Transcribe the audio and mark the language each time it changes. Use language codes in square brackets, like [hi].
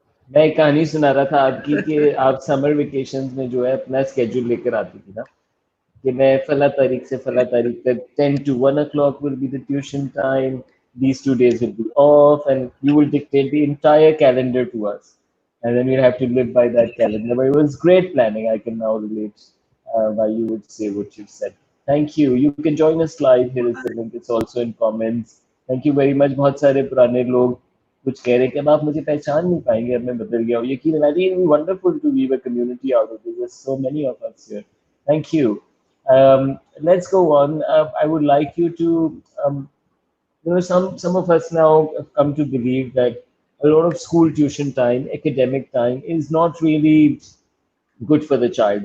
[hi] मैं एक कहानी सुना रहा था आपकी कि आप समर वेकेशंस में जो है अपना स्केड्यूल लेकर आती थी ना कि मैं फला तारीख से फला तारीख तक [en] 10 to 1 o'clock will be the tuition time, these 2 days will be off, and you will dictate the entire calendar to us, and then we'll have to live by that calendar. But it was great planning. I can now relate why you would say what you've said. Thank you. You can join us live. Here is the link. It's also in comments. Thank you very much. [hi] बहुत सारे पुराने लोग कुछ कह रहे हैं कि अब आप मुझे पहचान नहीं पाएंगे, अब मैं बदल गया हूँ. यकीन है, [en] really wonderful to weave a community out of this. There's so many of us here. Thank you. Let's go on. I would like you to, some of us now have come to believe that a lot of school tuition time, academic time, is not really good for the child.